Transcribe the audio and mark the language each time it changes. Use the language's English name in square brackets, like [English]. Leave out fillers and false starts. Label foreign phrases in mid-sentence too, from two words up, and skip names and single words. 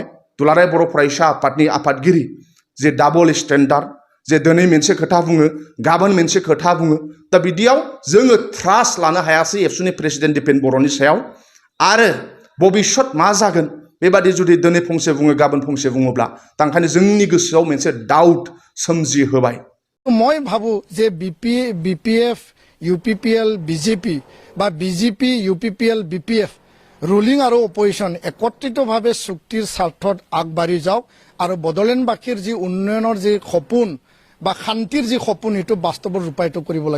[Bodo] दुलाराय बर' फरायसा आफादनि आफादगिरि जे [English] double standard, [Bodo] जे दिनै मोनसे खोथा बुङो गाबोन मोनसे खोथा बुङो, दा बिदियाव जोङो ट्रास्ट लानो हायासै एबसुनि प्रेसिडेन्ट दिपेन बर'नि सायाव। आरो भबिष्यत मा जागोन बेबादि जुदि दिनै फंसे बुङो गाबोन फंसे बुङोब्ला, दा ओंखायनो जोंनि गोसोआव मोनसे डाउट सोमजिहोबाय। [Assamese] মই ভাবো যে বিপিএফ ইউপিপিএল বিজেপি বা বিজেপি ইউপিপিএল বিপিএফ ৰুলিং আৰু অপজিশ্যন একত্ৰিতভাৱে চুক্তিৰ স্বাৰ্থত আগবাঢ়ি যাওক আৰু বড়োলেণ্ডবাসীৰ যি উন্নয়নৰ যি সপোন বা শান্তিৰ যি সপোন সেইটো বাস্তৱত ৰূপায়িত কৰিব লাগে।